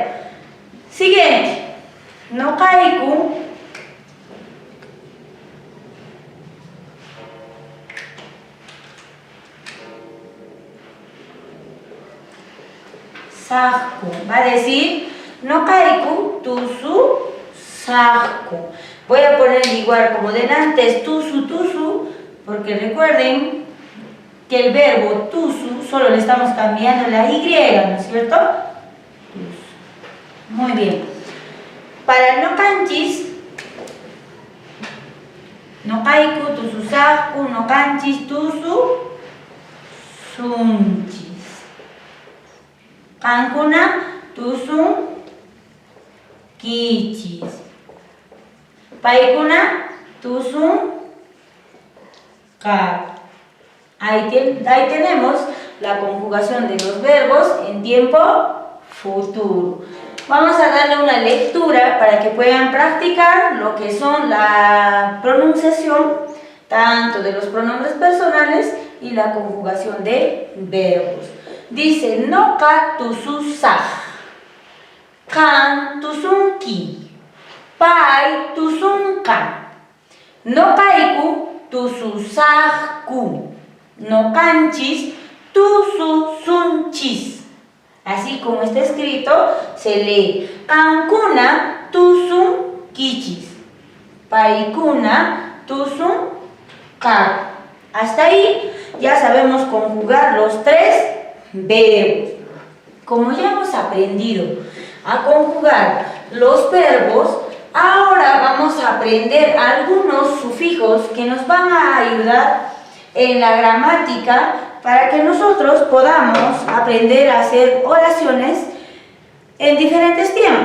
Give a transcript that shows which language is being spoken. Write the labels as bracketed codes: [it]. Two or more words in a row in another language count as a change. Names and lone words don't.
[es] Siguiente. Nokaiku. [qu] Sajku. [es] Va a decir [qu] Nokaiku tusu sajku. [es] Voy a poner igual como delante, tusu, porque recuerden que el verbo tusu solo le estamos cambiando la Y, ¿no es cierto? Muy bien. Para el [qu] no kanchis, no kaiku tusu sajku, no kanchis tusu sunchis. Kankuna tusu kichis. Paikuna tusu kak. [es] Ahí tenemos la conjugación de los verbos en tiempo futuro. Vamos a darle una lectura para que puedan practicar lo que son la pronunciación tanto de los pronombres personales y la conjugación de verbos. [qu] Dice, no ka tusu saj, kan tusun ki, pai tusun kan, no kaiku tusu sajku, no kanchis tusu sunchis. [es] Así como está escrito, se lee [qu] kankuna tusun kichis, paikuna tusun kak. [es] Hasta ahí ya sabemos conjugar los tres verbos. Como ya hemos aprendido a conjugar los verbos, ahora vamos a aprender algunos sufijos que nos van a ayudar en la gramática para que nosotros podamos aprender a hacer oraciones en diferentes tiempos.